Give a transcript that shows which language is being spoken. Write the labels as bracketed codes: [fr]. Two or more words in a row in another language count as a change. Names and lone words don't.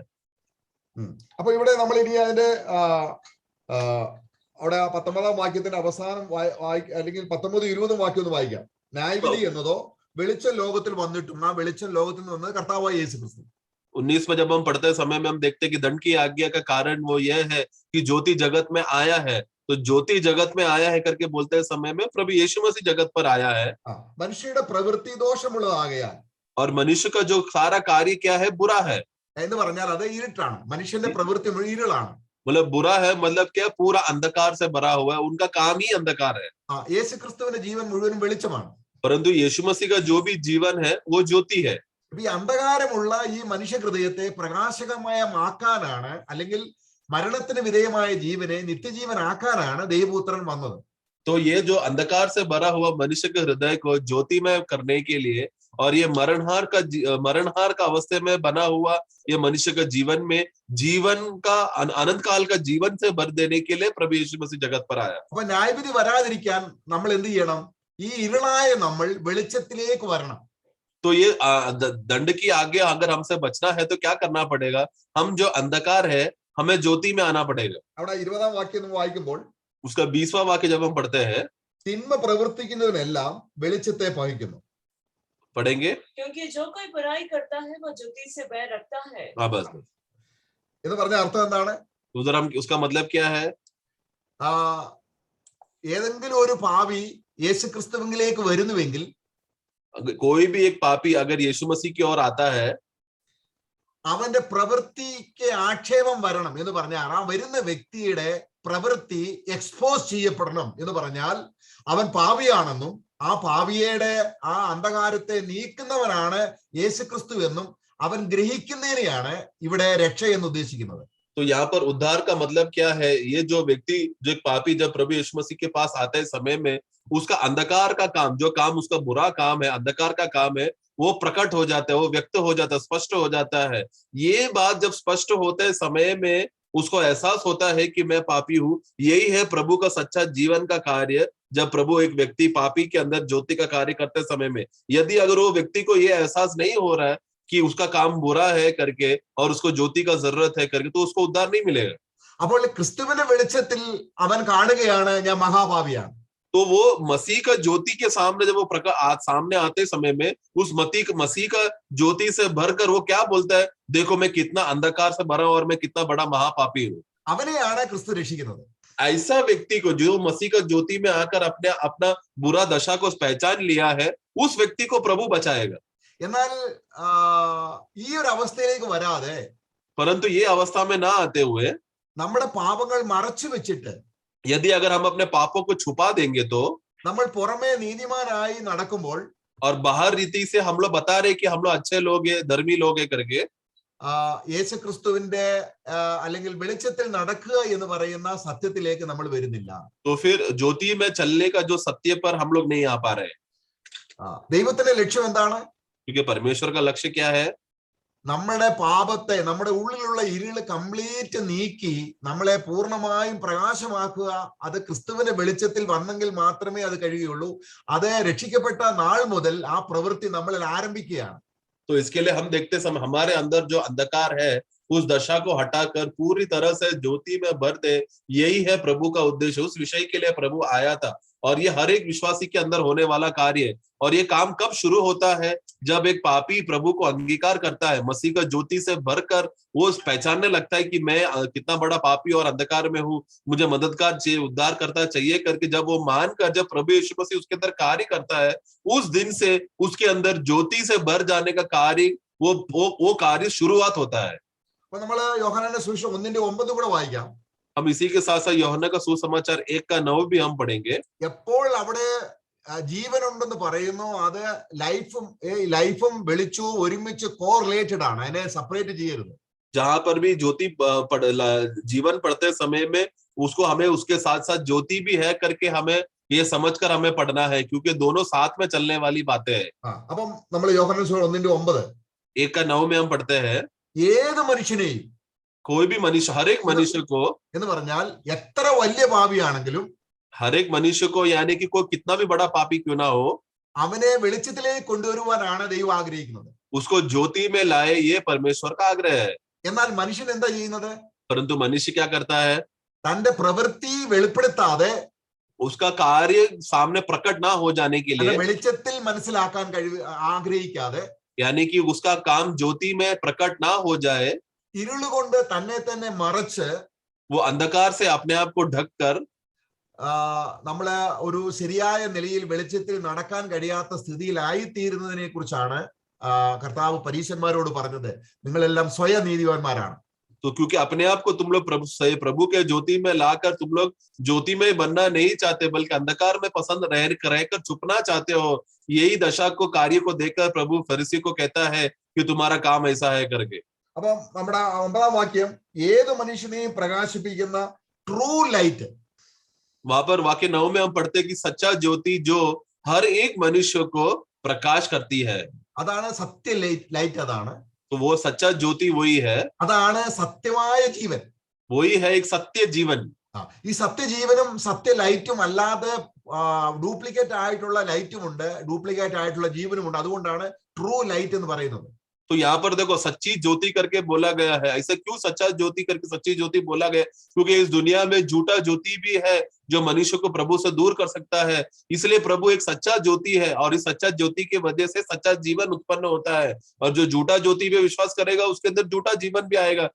[ml] അപ്പൊ ഇവിടെ നമ്മൾ ഇനി അതിന്റെ അവിടെ 19ാം വാക്യത്തിന്റെ അവസാനം അല്ലെങ്കിൽ 19-20 വാക്യം ഒന്ന് വായിക്കാം. ന്യായവിധി എന്നതോ വെളിച്ചം ലോകത്തിൽ വന്നിട്ടും ആ വെളിച്ചം ലോകത്തിൽ നിന്ന് വന്നത് കർത്താവായ യേശുക്രിസ്തു. [hi] 19 में जब हम पढ़ते समय में हम देखते हैं कि दंड की आज्ञा का कारण वो यह है कि ज्योति जगत में आया है। तो ज्योति जगत में आया है करके बोलते समय में प्रभु यीशु मसीह जगत पर आया है। [ml] മനുഷ്യരുടെ പ്രവൃത്തി ദോഷമുള്ളതാകയാൽ, [hi] और मनुष्य का जो सारा कार्य क्या है, बुरा है। [ml] എന്ന് പറഞ്ഞാൽ അത് ഇരുട്ടാണ്. മനുഷ്യന്റെ പ്രവൃത്തി ഇരുളാണ്. [hi] मतलब बुरा है मतलब क्या, पूरा अंधकार से भरा हुआ है, उनका काम ही अंधकार है। [ml] യേശുക്രിസ്തുവിന്റെ ജീവൻ മുഴുവനും വെളിച്ചമാണ്. [hi] परंतु यीशु मसीह का जो भी जीवन है वो ज्योति है। [ml] ഈ അന്ധകാരമുള്ള ഈ മനുഷ്യ ഹൃദയത്തെ പ്രകാശകമയമാക്കാനാണ്, അല്ലെങ്കിൽ മരണത്തിന് വിധേയമായ ജീവനെ നിത്യജീവനാക്കാനാണ് ദൈവപുത്രൻ വന്നത്. [hi] तो ये जो अंधकार से भरा हुआ मनुष्य के हृदय को ज्योतिमय करने के लिए, और ये मरणहार का अवस्था में बना हुआ ये मनुष्य का जीवन में जीवन का अनंत काल का जीवन से भर देने के लिए प्रभु यीशु मसीह जगत पर आया। [ml] അപ്പൊ ന്യായവിധി വരാതിരിക്കാൻ നമ്മൾ എന്ത് ചെയ്യണം? ഈ ഇരുളായ നമ്മൾ വെളിച്ചത്തിലേക്ക് വരണം. [hi] तो ये दंड की आज्ञा अगर हमसे बचना है तो क्या करना पड़ेगा? हम जो अंधकार है हमें ज्योति में आना पड़ेगा। [ml] അവിടെ 20ാം വാക്യം വായിക്കുമ്പോൾ [hi] उसका 20वां वाक्य जब हम पढ़ते हैं, [ml] തിന്മ പ്രവർത്തിക്കുന്നവനെല്ലാം വെളിച്ചത്തെ പഹിക്കുന്നു. [hi] पढ़ेंगे, क्योंकि जो कोई बुराई करता है वो ज्योति से बैर रखता है। हाँ बस। [ml] എന്ന് പറഞ്ഞ അർത്ഥം എന്താണ്? [hi] उधर हम उसका मतलब क्या है? [ml] ഏതെങ്കിലും ഒരു പാപി യേശുക്രിസ്തുവിലേക്ക് വരുന്നുവെങ്കിൽ, [hi] कोई भी एक पापी अगर यीशु मसीह की ओर आता है, [ml] അവന്റെ പ്രവൃത്തിക്ക് ആക്ഷേപം വരണം എന്ന് പറഞ്ഞാൽ ആ വരുന്ന വ്യക്തിയുടെ പ്രവൃത്തി എക്സ്പോസ് ചെയ്യപ്പെടണം എന്ന് പറഞ്ഞാൽ അവൻ പാപിയാണെന്നും ആ പാപിയുടെ ആ അന്ധകാരത്തെ നീക്കുന്നവനാണ് യേശുക്രിസ്തു എന്നും അവൻ ഗ്രഹിക്കുന്നതിനെയാണ് ഇവിടെ രക്ഷ എന്ന് ഉദ്ദേശിക്കുന്നത്. [hi] तो यहाँ पर उद्धार का मतलब क्या है? ये जो व्यक्ति, जो एक पापी जब प्रभु यीशु मसीह के पास आते समय में उसका अंधकार का काम, जो काम उसका बुरा काम है, अंधकार का काम है, वो प्रकट हो जाता है, वो व्यक्त हो जाता है, स्पष्ट हो जाता है। ये बात जब स्पष्ट होते समय में उसको एहसास होता है कि मैं पापी हूँ। यही है प्रभु का सच्चा जीवन का कार्य। जब प्रभु एक व्यक्ति पापी के अंदर ज्योति का कार्य करते समय में, यदि अगर वो व्यक्ति को ये एहसास नहीं हो रहा है कि उसका काम बुरा है करके और उसको ज्योति का जरूरत है करके, तो उसको उद्धार नहीं मिलेगा। [ml] അപ്പോൾ ക്രിസ്തുവിന്റെ വെളിച്ചത്തിൽ അവൻ കാണുകയാണ് ഞാൻ മഹാപാപിയാണ്. [hi] तो वो मसीह का ज्योति के सामने जब वो सामने आते समय में उस मसीह का ज्योति से भरकर वो क्या बोलता है? देखो मैं कितना अंधकार से भरा हूं और मैं कितना बड़ा महापापी हूँ। [ml] അവനെയാണ് ക്രിസ്തു രക്ഷിക്കുന്നത്. [hi] ऐसा व्यक्ति को जो मसीह का ज्योति में आकर अपना बुरा दशा को पहचान लिया है, उस व्यक्ति को प्रभु बचाएगा। [ml] എന്നാൽ ഈ ഒരു അവസ്ഥയിലേക്ക് വരാതെ, [hi] परंतु ये अवस्था में ना आते हुए, [ml] നമ്മുടെ പാപങ്ങൾ മറച്ചു വെച്ചിട്ട് [hi] यदि अगर हम अपने पापों को छुपा देंगे तो, [ml] നമ്മൾ പുറമേ നീതിമാനായി നടക്കുമ്പോൾ [hi] और बाहर रीति से हम लोग बता रहे कि हम लोग अच्छे लोग हैं, धर्मी लोग हैं करके, [ml] യേശുക്രിസ്തുവിന്റെ അല്ലെങ്കിൽ വെളിച്ചത്തിൽ നടക്കുക എന്ന് പറയുന്ന സത്യത്തിലേക്ക് നമ്മൾ വരുന്നില്ല. [hi] तो फिर ज्योति में चलने का जो सत्य पर हम लोग नहीं आ पा रहे, [ml] ദൈവത്തിന്റെ ലക്ഷ്യം എന്താണ്? [hi] क्योंकि परमेश्वर का लक्ष्य क्या है? [ml] നമ്മുടെ പാപത്തെ, നമ്മുടെ ഉള്ളിലുള്ള ഇരുള് കംപ്ലീറ്റ് നീക്കി നമ്മളെ പൂർണ്ണമായും പ്രകാശമാക്കുക. അത് ക്രിസ്തുവിന്റെ വെളിച്ചത്തിൽ വന്നെങ്കിൽ മാത്രമേ അത് കഴിയുള്ളൂ. അത് രക്ഷിക്കപ്പെട്ട നാൾ മുതൽ ആ പ്രവൃത്തി നമ്മളിൽ ആരംഭിക്കുകയാണ്. [hi] तो इसके लिए हम देखते समय हमारे अंदर जो अंधकार है उस दशा को हटाकर पूरी तरह से ज्योति में भर दे, यही है प्रभु का उद्देश्य. उस विषय के लिए प्रभु आया था और ये हर एक विश्वासी के अंदर होने वाला कार्य है. और ये काम कब शुरू होता है? जब एक पापी प्रभु को अंगीकार करता है, मसीह का ज्योति से भरकर वो पहचानने लगता है कि मैं कितना बड़ा पापी और अंधकार में हूँ, मुझे मददगार चाहिए, उद्धार करता चाहिए करके जब वो मानकर जब प्रभु यीशु मसीह उसके अंदर कार्य करता है, उस दिन से उसके अंदर ज्योति से भर जाने का कार्य वो कार्य शुरुआत होता है. [ml] അപ്പൊ നമ്മള് യോഹന്നാന്റെ സുവിശേഷം 1:9 കൂടെ വായിക്കാം. [hi] हम इसी के साथ साथ यूहन्ना का सुसमाचार 1:9 भी हम पढ़ेंगे. [ml] എപ്പോൾ അവിടെ ജീവനുണ്ടെന്ന് പറയുന്നു, അത് ലൈഫും വെളിച്ചവും ഒരുമിച്ച് കോറിലേറ്റഡ് ആണ്. അതിനെ സെപ്പറേറ്റ് ചെയ്യരുത്. [hi] जहां पर भी ज्योति जीवन पढ़ते समय में उसको हमें उसके साथ साथ ज्योति भी है करके हमें ये समझकर हमें पढ़ना है, क्योंकि दोनों साथ में चलने वाली बातें हैं. [ml] അപ്പം നമ്മൾ യോഹന്നാൻ 1:9 [hi] 1:9 में हम पढ़ते हैं, [ml] ഏത് മനുഷ്യനെയും, [hi] कोई भी मनुष्य, हर एक मनुष्य को, [ml] എന്ന് പറഞ്ഞാൽ എത്ര വലിയ പാപിയാണെങ്കിലും [hi] हर एक मनुष्य को, यानी कि कोई कितना भी बड़ा पापी क्यों ना हो, [ml] അവനെ വെളിച്ചത്തിലേക്ക് കൊണ്ടുവരുവാനാണ് ദൈവം ആഗ്രഹിക്കുന്നത്. [hi] उसको ज्योति में लाए, ये परमेश्वर का आग्रह है. [ml] എന്നാൽ മനുഷ്യൻ എന്താ ചെയ്യുന്നത്? [hi] परंतु मनुष्य क्या करता है? [ml] തന്റെ പ്രവൃത്തി വെളിപ്പെടുത്താതെ, [hi] उसका कार्य सामने प्रकट ना हो जाने के लिए, [ml] വെളിച്ചത്തിൽ മനസ്സിലാക്കാൻ ആഗ്രഹിക്കാതെ, [hi] यानी कि उसका काम ज्योति में प्रकट ना हो जाए, [ml] ഇരുളുകൊണ്ട് തന്നെ മറച്ച് [hi] वो अंधकार से अपने आप को ढक कर [ml] നമ്മള് ഒരു ശരിയായ നിലയിൽ വെളിച്ചത്തിൽ നടക്കാൻ കഴിയാത്ത സ്ഥിതിയിലായി തീരുന്നതിനെ കുറിച്ചാണ് കർത്താവ് പരീശന്മാരോട് പറഞ്ഞത്. നിങ്ങളെല്ലാം സ്വയം നീതിവാന്മാരാണ്. [hi] तो क्योंकि अपने आप को तुम लोग प्रभु के ज्योति में लाकर तुम लोग ज्योति में बनना नहीं चाहते, बल्कि अंधकार में पसंद रहकर छुपना चाहते हो, यही दशा को, कार्य को देखकर प्रभु फरीसी को कहता है कि तुम्हारा काम ऐसा है करके. [ml] അപ്പം നമ്മുടെ 9ാം വാക്യം, ഏത് മനുഷ്യനെയും പ്രകാശിപ്പിക്കുന്ന [en] true light. [hi] वहां पर वाक्य 9 में हम पढ़ते कि सच्चा ज्योति जो हर एक मनुष्य को प्रकाश करती है, [ml] അതാണ് സത്യ ലൈറ്റ്. അതാണ്, [hi] तो वो सच्चा ज्योति वही है, [ml] അതാണ് സത്യമായ ജീവൻ. [hi] वही है एक सत्य जीवन. [ml] ഈ സത്യജീവനും സത്യ ലൈറ്റും അല്ലാതെ ഡ്യൂപ്ലിക്കേറ്റ് ആയിട്ടുള്ള ലൈറ്റും ഉണ്ട്, ഡ്യൂപ്ലിക്കേറ്റ് ആയിട്ടുള്ള ജീവനും ഉണ്ട്. അതുകൊണ്ടാണ് [en] true light [ml] എന്ന് പറയുന്നത്. [hi] तो यहाँ पर देखो सच्ची ज्योति करके बोला गया है. ऐसा क्यों सच्चा ज्योति करके सच्ची ज्योति बोला गया? क्योंकि इस दुनिया में झूठा ज्योति भी है जो मनुष्य को प्रभु से दूर कर सकता है. इसलिए प्रभु एक सच्चा ज्योति है और इस सच्चा ज्योति की वजह से सच्चा जीवन उत्पन्न होता है. और जो झूठा ज्योति पे विश्वास करेगा उसके अंदर झूठा जीवन भी आएगा.